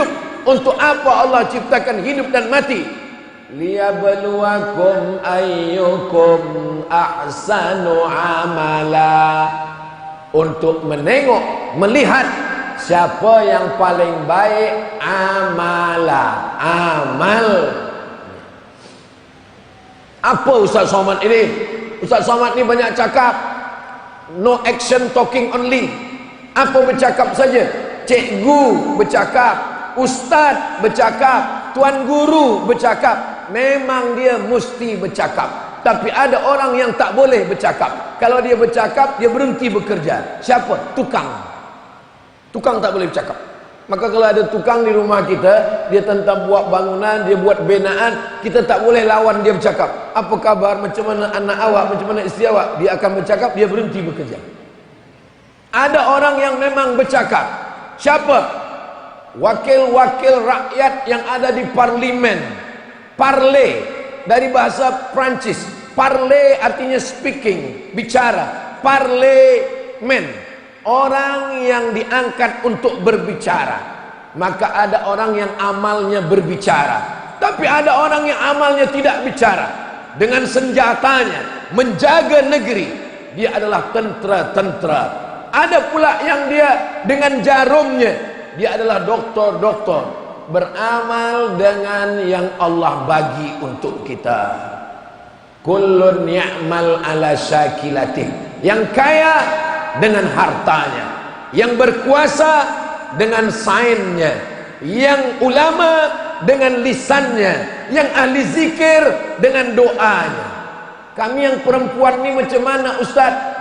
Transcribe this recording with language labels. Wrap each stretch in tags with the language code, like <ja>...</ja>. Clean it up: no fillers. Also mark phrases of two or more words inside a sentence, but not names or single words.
<id>Untuk apa Allah ciptakan hidup dan mati?</id> <ar>ليبلوكم أيكم أحسن عملا,</ar> <id>untuk menengok, melihat siapa yang paling baik amala, amal.</id> <ms>Apa Ustaz Somad ini? Ustaz Somad ini banyak cakap,</ms> <en>no action, talking only.</en> <ms>Apa bercakap saja? Cikgu bercakap, ustaz bercakap, tuan guru bercakap. Memang dia mesti bercakap. Tapi ada orang yang tak boleh bercakap. Kalau dia bercakap, dia berhenti bekerja. Siapa? Tukang. Tukang tak boleh bercakap. Maka kalau ada tukang di rumah kita, dia tentang buat bangunan, dia buat binaan, kita tak boleh lawan dia bercakap. Apa kabar? Macam mana anak awak? Macam mana isteri awak? Dia akan bercakap, dia berhenti bekerja. Ada orang yang memang bercakap. Siapa? Wakil-wakil rakyat yang ada di parlimen.</ms> <id>Parler dari bahasa Prancis. Parler artinya speaking, bicara. Parlemen, orang yang diangkat untuk berbicara. Maka ada orang yang amalnya berbicara, tapi ada orang yang amalnya tidak bicara.</id> <ms>Dengan senjatanya menjaga negeri, dia adalah tentera-tentera. Ada pula yang dia dengan jarumnya, dia adalah doktor-doktor, beramal dengan yang Allah bagi untuk kita.</ms> <ar>كل يعمل على شاكلته.</ar> <ms>Yang kaya dengan hartanya, yang berkuasa dengan sainnya, yang ulama dengan lisannya, yang ahli zikir dengan doanya. Kami yang perempuan ni macam mana Ustaz?</ms>